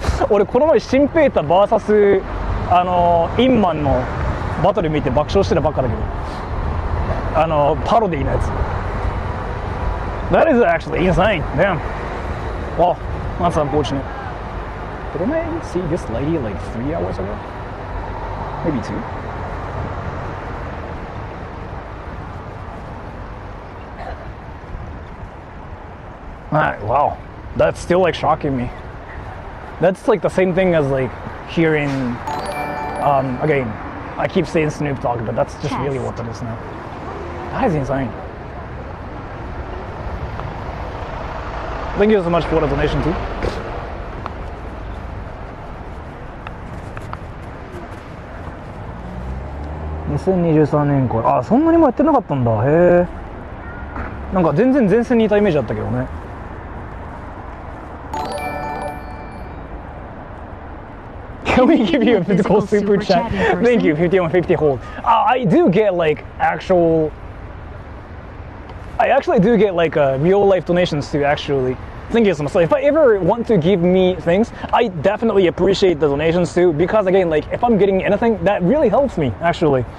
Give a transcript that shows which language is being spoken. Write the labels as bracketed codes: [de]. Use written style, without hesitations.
[ja] 俺この前シンペータ VS インマンのバトル見て爆笑してたばっかだけど、パロディのやつ。 [en] That is actually insane. Damn. Well, that's unfortunate. Didn't I see this lady like 3 hours ago? Maybe 2. Alright, wow. That's still like shocking me. That's like the same thing as like hearing, again, I keep saying Snoop Dogg, but that's just really what that is now. That is insane. Thank you so much for the donation too. [ja] ...2023年から、あ、そんなにもやってなかったんだ。へえ。なんか全然前線にいたイメージだったけどね。 [en] Can we give you a physical super chat? Thank you, 5150 hold. I do get like actual... I actually do get like real life donations too, actually. Thank you so much. So if I ever want to give me things, I definitely appreciate the donations too, because again, like if I'm getting anything, that really helps me actually.